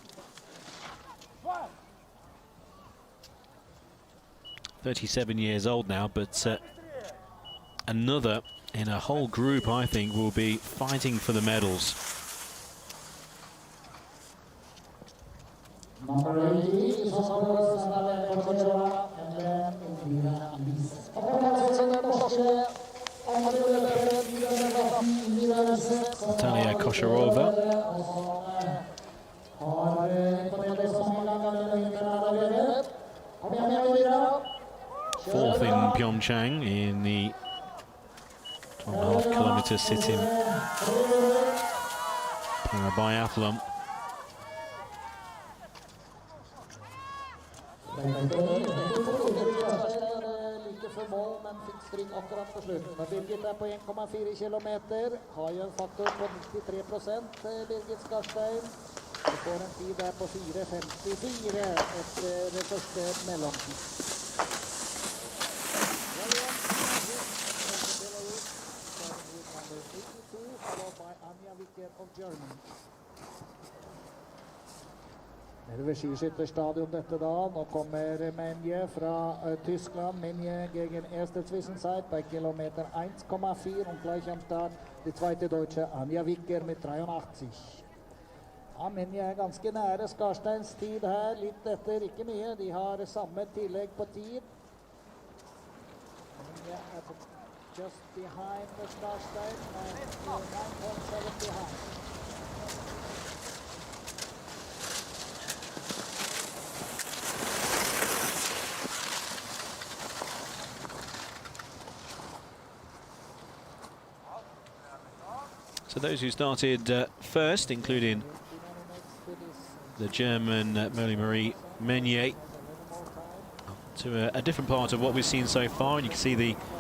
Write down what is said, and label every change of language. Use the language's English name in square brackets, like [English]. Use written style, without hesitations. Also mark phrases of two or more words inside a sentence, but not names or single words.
[English] ...37 years old now, but another in a whole group, I think, will be fighting for the medals. Number 80 is of course Natalia Kocherova and then Elvira Lise. [Norwegian] Og på plass den norske andre løperen i denne klassen, Elvira Lise, som Natalia Kocherova. Har imponert så mange ganger denne vinteren allerede. Kom igjen, Elvira. [English] Fourth in Pyeongchang in the 12.5 kilometer sitting para-biathlon. [Norwegian] Like før mål, men fikk stryk akkurat på slutten. Birgit på 1,4 kilometer, har jo en faktor på 93%, Birgit Skarstein. Vi får en tid der på 4.54 etter første mellomtid. [English] Followed by Anja Wicker of Germany. [Norwegian] Det er skiskytterstadion dette da. Nå kommer Menje fra Tyskland. [German] Menje gegen erste Zwischenzeit bei Kilometer 1,4 und gleich am Start die zweite Deutsche Anja Wicker mit 83. [Norwegian] Ja, Menje er ganske nære Skarsteins tid her, litt etter, ikke mye. De har samme tillegg på tid. [English] Menje [Norwegian] er på [English] just behind the Skarstein and 9.7 behind. So those who started first, including the German Marie Meunier, to a different part of what we've seen so far, and you can see the